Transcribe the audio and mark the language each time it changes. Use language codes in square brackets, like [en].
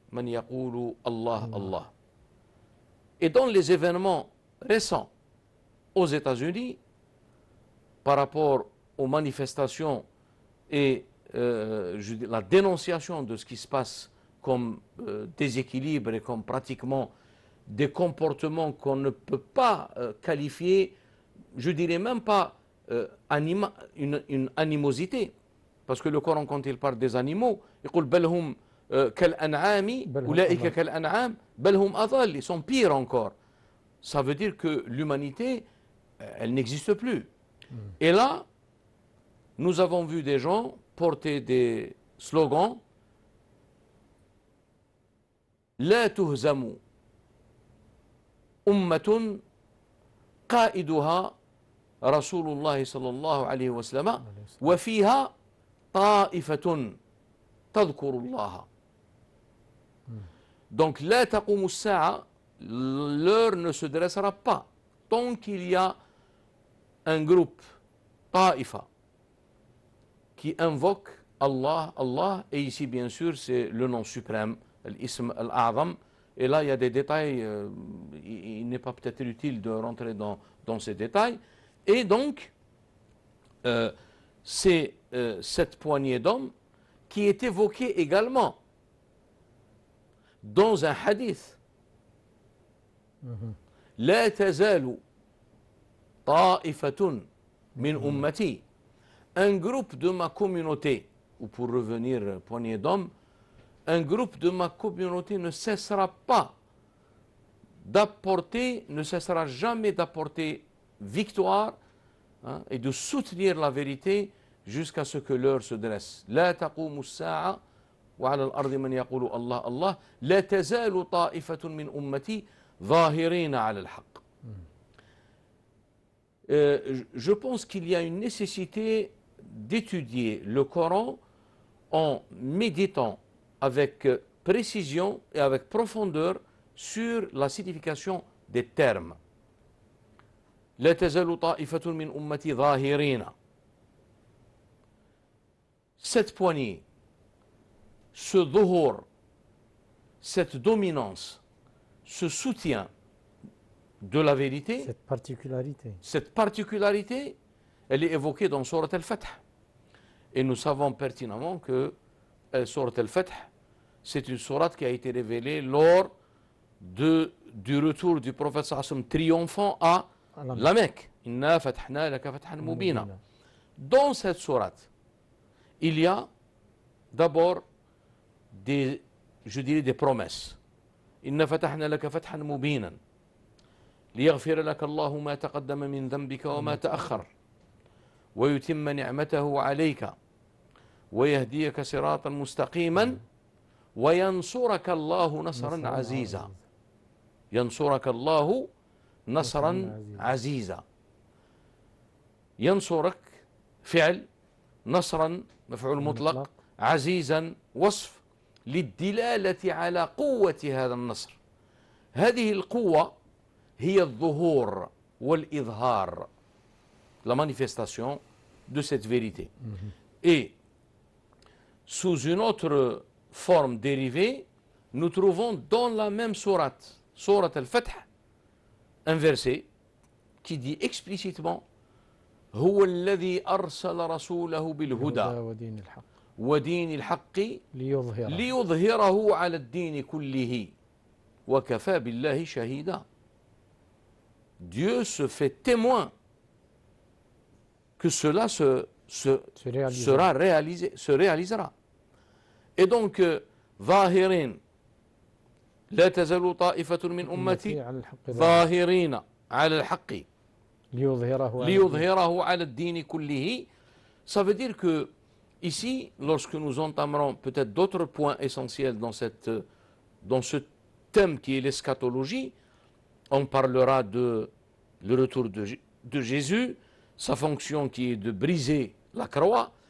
[ar] من يقول [fr] Allah, Allah. Et dans les événements récents aux États-Unis, par rapport aux manifestations et la dénonciation de ce qui se passe comme déséquilibre et comme pratiquement des comportements qu'on ne peut pas qualifier, je dirais même pas une animosité. Parce que le Coran, quand il parle des animaux, il dit [ar] بل هم كالأنعام أولئك كالأنعام بل هم أضل, [fr] ils sont pires encore. Ça veut dire que l'humanité, elle n'existe plus. Et là, nous avons vu des gens porter des slogans [ar] لا تهزم أمة قائدها رسول الله صلى الله عليه وسلم وفيها طائفة تذكر الله. [fr] Donc [ar] لا تقوم الساعة, [fr] l'heure ne se dressera pas tant qu'il y a un groupe, ta'ifa, qui invoque Allah, Allah, et ici bien sûr c'est le nom suprême, l'ism al-a'zam, et là il y a des détails, il n'est pas peut-être utile de rentrer dans ces détails, et donc c'est cette poignée d'hommes qui est évoquée également dans un hadith. [ar] لا تزال طائفة من أمتي, [fr] un groupe de ma communauté, ou pour revenir poignée d'hommes, un groupe de ma communauté ne cessera pas d'apporter, ne cessera jamais d'apporter victoire et de soutenir la vérité jusqu'à ce que l'heure se dresse. [ar] لا تقوم الساعة وعلى الأرض من يقول الله الله لا تزال طائفة من أمتي ظاهرين على الحق. [fr] Je pense qu'il y a une nécessité d'étudier le Coran en méditant avec précision et avec profondeur sur la signification des termes. [ar] لا تزال طائفة من أمتي ظاهرين. [fr] Cette poignée, ce dhuhur, cette dominance, ce soutien de la vérité, cette particularité, elle est évoquée dans Surat al-Fath. Et nous savons pertinemment que Surat al-Fath, c'est une sourate qui a été révélée lors du retour du prophète sallam triomphant à la Mecque. [ar] Inna fathna laka fathan mubina. [fr] Dans cette sourate, il y a d'abord je dirais des promesses. [ar] Inna fatahna laka fathan mubinan ليغفر لك الله ما تقدم من ذنبك وما تأخر ويتم نعمته عليك ويهديك صراطا مستقيما وينصرك الله نصرا عزيزا. ينصرك الله نصرا عزيزا. ينصرك فعل, نصرا مفعول مطلق, عزيزا وصف للدلالة على قوة هذا النصر. هذه القوة هي الظهور والإظهار, [fr] la manifestation de cette vérité. Et sous une autre forme dérivée, nous trouvons dans la même sourate, sourate al-Fath, un verset qui dit explicitement [ar] هو الذي أرسل رسوله بالهدى ودين الحق ليظهره على الدين كله وكفى بالله شهيدا. [fr] Dieu se fait témoin que cela se réalisera. Et donc, [ar] ظاهرين لا تزال طائفة من أمتي ظاهرين على الحق ليظهره على الدين كله. [fr] Ça veut dire que ici, lorsque nous entamerons peut-être d'autres points essentiels dans ce thème qui est l'eschatologie, on parlera de le retour de Jésus, sa fonction qui est de briser la croix.